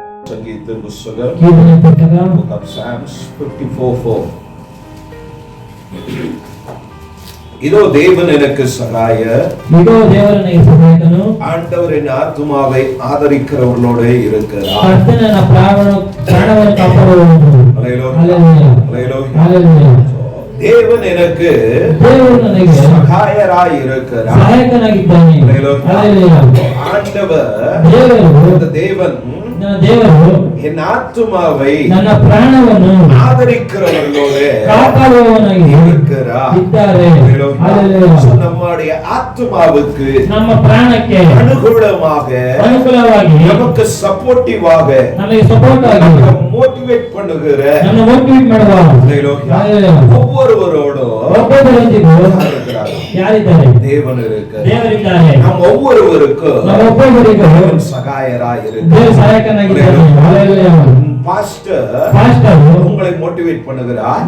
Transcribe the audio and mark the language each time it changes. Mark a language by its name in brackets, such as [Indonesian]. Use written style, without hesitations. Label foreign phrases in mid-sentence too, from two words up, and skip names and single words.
[Hindi] संगीत पुस्तक Book of Psalms 54:4. [Tamil] இதோ தேவன் எனக்கு சகாயர், இதோ தேவன் எனக்கு சகாயಕನು, ஆண்டவர் என் ஆத்துமாவை ஆதரிக்கிறவர்களோட இருக்கிறார். [Kannada] ಕರ್ತನ ನನ್ನ ಪ್ರಾಣವನ್ನು ಕಾಪಾಡುವವನು. [Tamil] ஹல்லேலூயா ஹல்லேலூயா. தேவன் எனக்கு சகாயராய் இருக்கிறார், [Kannada] ಸಹಾಯಕನಾಗಿದ್ದಾನೆ. [Tamil] ஹல்லேலூயா. ஆண்டவர் தேவன் [Kannada] ದೇವರು [Tamil] என் ஆத்துமாவை [Kannada] ನನ್ನ ಪ್ರಾಣವನ್ನು [Tamil] ஆதரிக்கிறவர்களோடு [Kannada] ಕಾಪಾಡುವವನಾಗಿದ್ದಾರೆ. [Tamil] நம்முடைய ஆத்துமாவுக்கு, [Kannada] ನಮ್ಮ ಪ್ರಾಣಕ್ಕೆ [Tamil] அனுகூலವಾಗಿ நமக்கு சப்போர்ட்டிவாக [Kannada] ನಮಗೆ ಸಪೋರ್ಟ್ ಆಗಿ [Tamil] மோட்டிவேட் பண்ணுகிற [Kannada] ನಮ್ಮ ಮೋಟಿವೇಟ್ ಮಾಡುವ [Tamil] ஒவ்வொருவரோடும் [Kannada] ಯಾರಿದ್ದಾರೆ? [Tamil] தேவன் இருக்கிறார். [Kannada] ದೇವರಿದ್ದಾರೆ. [Tamil] நம் ஒவ்வொருவருக்கும் [Kannada] ಒಬ್ಬೊಬ್ಬರಿಗೂ [Tamil] சகாயராய் [Kannada] ದೇವರು [Tamil] இருக்கிறார். [Kannada] ಸಹಾಯಕನಾಗಿದ್ದಾನೆ. ஹalleluya. [Tamil] பாஸ்டர் உங்களை மோட்டிவேட் பண்ணுகிறார்.